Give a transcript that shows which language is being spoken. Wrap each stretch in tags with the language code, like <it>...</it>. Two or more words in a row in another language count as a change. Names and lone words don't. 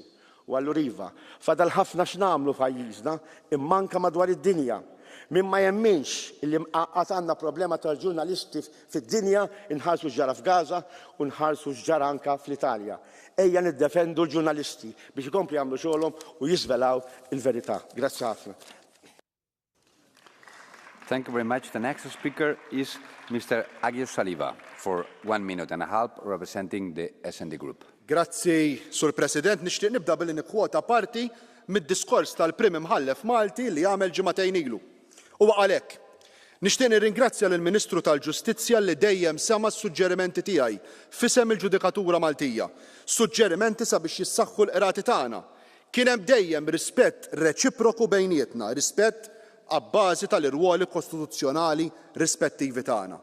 <mt>U allura iva, fadal ħafna x'nagħmlu f'pajjiżna imma anke madwar id-dinja. Min ma jemminx li qatt għandna problema tal-ġurnalisti fid-dinja inħarsu x'ġara f'Gaza u nħarsu x'ġara anke fl-Italja. Ejja niddefendu l-ġurnalisti biex ikomplu jagħmlu xogħolhom u jiżvelaw il-verità. Grazzi ħafna.</mt> <en>Thank you very much. The next speaker is Mr. Agios Saliba for 1.5 minutes representing the S&D Group.</en> <mt>Grazzi, Sur President. Nixtieq nibda billi nikkwota parti mid-diskors tal-Prim Imħallef Malti li għamel ġimagħtejn ilu. U għalhekk, nixtieq nirringrazzja lill-Ministru tal-Ġustizzja li dejjem sema s-suġġerimenti tiegħi f'isem il-Ġudikatura Maltija. Suġġerimenti sabiex jissaħħu l-qrati tagħna. Kien hemm dejjem rispett reċiproku bejnietna, rispett għabbażi tal-irwoli kostituzzjonali rispettivi tagħna.</mt>